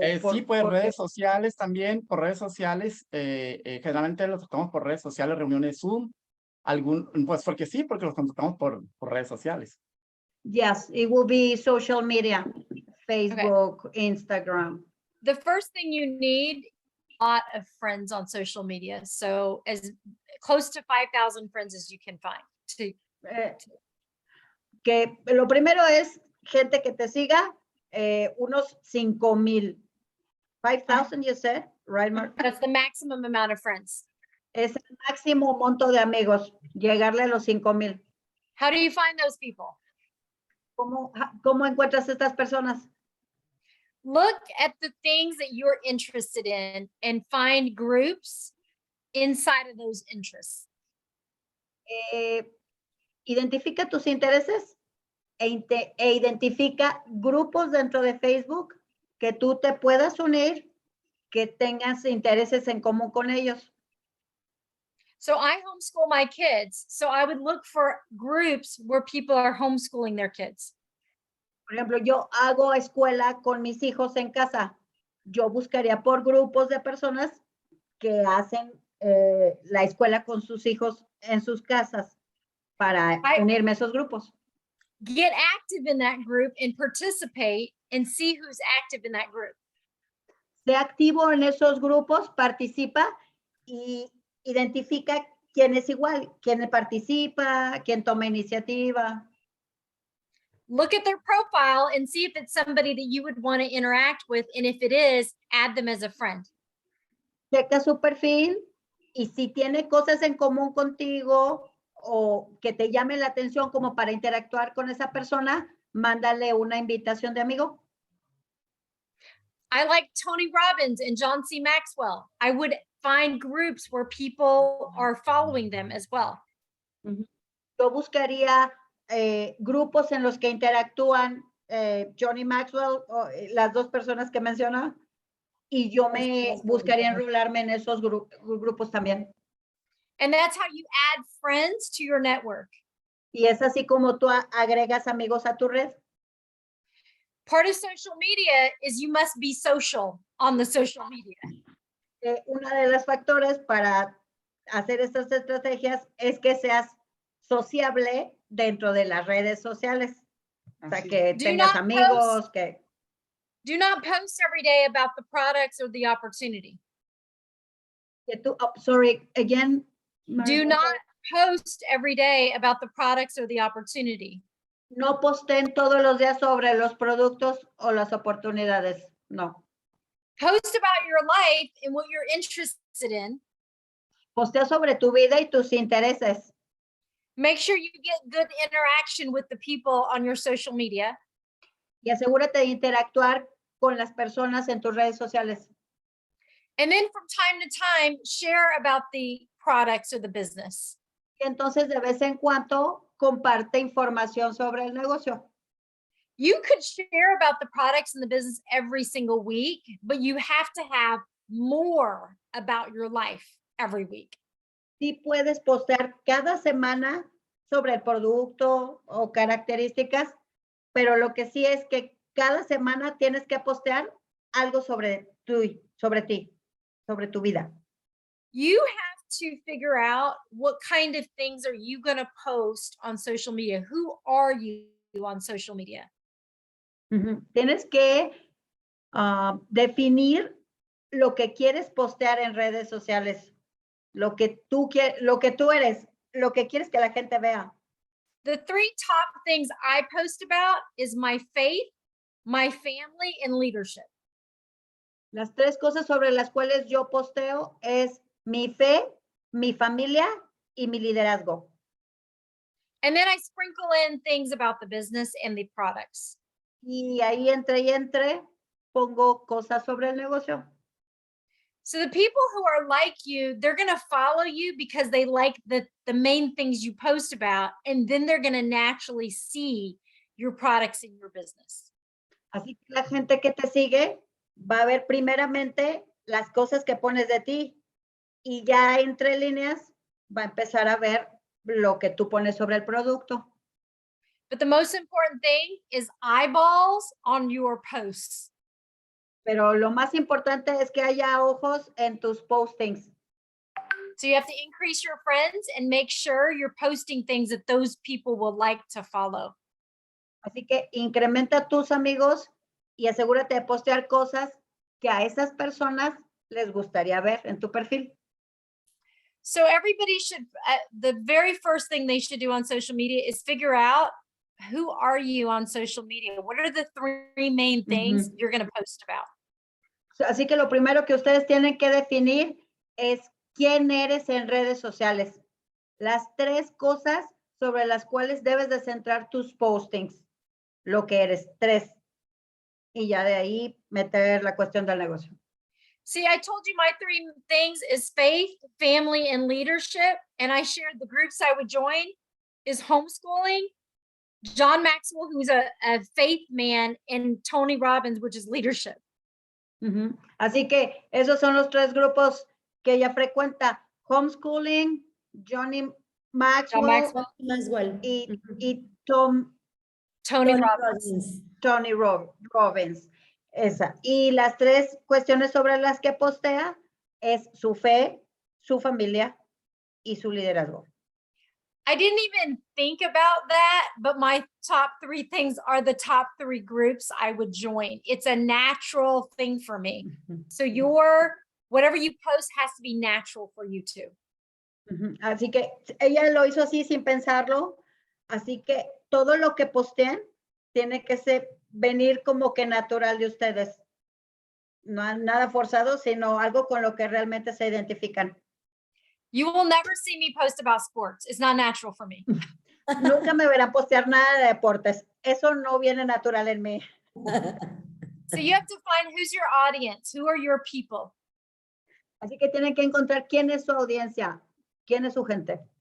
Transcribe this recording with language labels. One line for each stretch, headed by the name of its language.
Spanish: Sí, pues redes sociales también, por redes sociales, generalmente los tocamos por redes sociales, reuniones Zoom, pues porque sí, porque los contratamos por redes sociales.
English: Yes, it will be social media, Facebook, Instagram. The first thing you need a lot of friends on social media. So as close to 5,000 friends as you can find.
Spanish: Que lo primero es gente que te siga, unos 5,000.
English: 5,000, you said, right, Mark? That's the maximum amount of friends.
Spanish: Es el máximo monto de amigos, llegarle a los 5,000.
English: How do you find those people?
Spanish: ¿Cómo encuentras estas personas?
English: Look at the things that you're interested in and find groups inside of those interests.
Spanish: Identifica tus intereses e identifica grupos dentro de Facebook que tú te puedas unir, que tengas intereses en común con ellos.
English: So I homeschool my kids. So I would look for groups where people are homeschooling their kids.
Spanish: Por ejemplo, yo hago escuela con mis hijos en casa. Yo buscaría por grupos de personas que hacen la escuela con sus hijos en sus casas para unirme a esos grupos.
English: Get active in that group and participate and see who's active in that group.
Spanish: Sé activo en esos grupos, participa y identifica quién es igual, quién participa, quién toma iniciativa.
English: Look at their profile and see if it's somebody that you would want to interact with. And if it is, add them as a friend.
Spanish: Checa su perfil y si tiene cosas en común contigo o que te llame la atención como para interactuar con esa persona, mándale una invitación de amigo.
English: I like Tony Robbins and John C. Maxwell. I would find groups where people are following them as well.
Spanish: Yo buscaría grupos en los que interactúan Johnny Maxwell, las dos personas que mencionó, y yo me buscaría enrolarme en esos grupos también.
English: And that's how you add friends to your network.
Spanish: Y es así como tú agregas amigos a tu red.
English: Part of social media is you must be social on the social media.
Spanish: Una de las factores para hacer estas estrategias es que seas sociable dentro de las redes sociales. O sea, que tengas amigos, que...
English: Do not post every day about the products or the opportunity. Sorry, again. Do not post every day about the products or the opportunity.
Spanish: No posten todos los días sobre los productos o las oportunidades. No.
English: Post about your life and what you're interested in.
Spanish: Postea sobre tu vida y tus intereses.
English: Make sure you get good interaction with the people on your social media.
Spanish: Y asegúrate de interactuar con las personas en tus redes sociales.
English: And then from time to time, share about the products or the business.
Spanish: Y entonces de vez en cuando comparte información sobre el negocio.
English: You could share about the products in the business every single week, but you have to have more about your life every week.
Spanish: Sí puedes postear cada semana sobre el producto o características, pero lo que sí es que cada semana tienes que postear algo sobre ti, sobre tu vida.
English: You have to figure out what kind of things are you going to post on social media. Who are you on social media?
Spanish: Tienes que definir lo que quieres postear en redes sociales, lo que tú eres, lo que quieres que la gente vea.
English: The 3 top things I post about is my faith, my family, and leadership.
Spanish: Las 3 cosas sobre las cuales yo posteo es mi fe, mi familia y mi liderazgo.
English: And then I sprinkle in things about the business and the products.
Spanish: Y ahí entre pongo cosas sobre el negocio.
English: So the people who are like you, they're going to follow you because they like the main things you post about, and then they're going to naturally see your products in your business.
Spanish: Así que la gente que te sigue va a ver primeramente las cosas que pones de ti y ya entre líneas va a empezar a ver lo que tú pones sobre el producto.
English: But the most important thing is eyeballs on your posts.
Spanish: Pero lo más importante es que haya ojos en tus postings.
English: So you have to increase your friends and make sure you're posting things that those people will like to follow.
Spanish: Así que incrementa tus amigos y asegúrate de postear cosas que a esas personas les gustaría ver en tu perfil.
English: So everybody should, the very first thing they should do on social media is figure out who are you on social media? What are the 3 main things you're going to post about?
Spanish: Así que lo primero que ustedes tienen que definir es quién eres en redes sociales. Las 3 cosas sobre las cuales debes de centrar tus postings. Lo que eres, 3. Y ya de ahí meter la cuestión del negocio.
English: See, I told you my 3 things is faith, family, and leadership. And I shared the groups I would join is homeschooling, John Maxwell, who's a faith man, and Tony Robbins, which is leadership.
Spanish: Así que esos son los 3 grupos que ella frecuenta: homeschooling, Johnny Maxwell, y Tony Robbins. Tony Robbins. Esa. Y las 3 cuestiones sobre las que postea es su fe, su familia y su liderazgo.
English: I didn't even think about that, but my top 3 things are the top 3 groups I would join. It's a natural thing for me. So whatever you post has to be natural for you too.
Spanish: Así que ella lo hizo así sin pensarlo. Así que todo lo que posteen tiene que venir como que natural de ustedes. No nada forzado, sino algo con lo que realmente se identifican.
English: You will never see me post about sports. It's not natural for me.
Spanish: Nunca me verán postear nada de deportes. Eso no viene natural en mí.
English: So you have to find who's your audience, who are your people.
Spanish: Así que tienen que encontrar quién es su audiencia, quién es su gente.